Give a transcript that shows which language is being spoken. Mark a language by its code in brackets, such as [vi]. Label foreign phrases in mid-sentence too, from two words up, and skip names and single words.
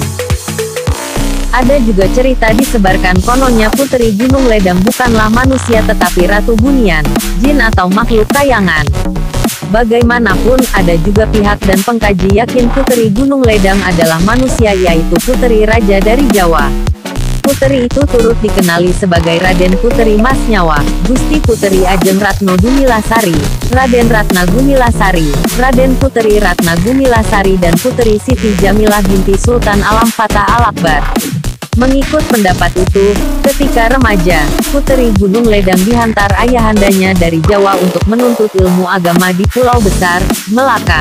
[ms] Ada juga cerita disebarkan kononnya Puteri Gunung Ledang bukanlah manusia tetapi Ratu Bunian, jin atau makhluk kayangan. Bagaimanapun, ada juga pihak dan pengkaji yakin Puteri Gunung Ledang adalah manusia, yaitu Puteri Raja dari Jawa. Puteri itu turut dikenali sebagai Raden Puteri Mas Nyawa, Gusti Puteri Ajeng Ratno Gumilasari, Raden Ratna Gumilasari, Raden Puteri Ratna Gumilasari dan Puteri Siti Jamilah binti Sultan Alam Fatah Al-Akbar. Mengikut pendapat itu, ketika remaja, Puteri Gunung Ledang dihantar ayahandanya dari Jawa untuk menuntut ilmu agama di Pulau Besar, Melaka.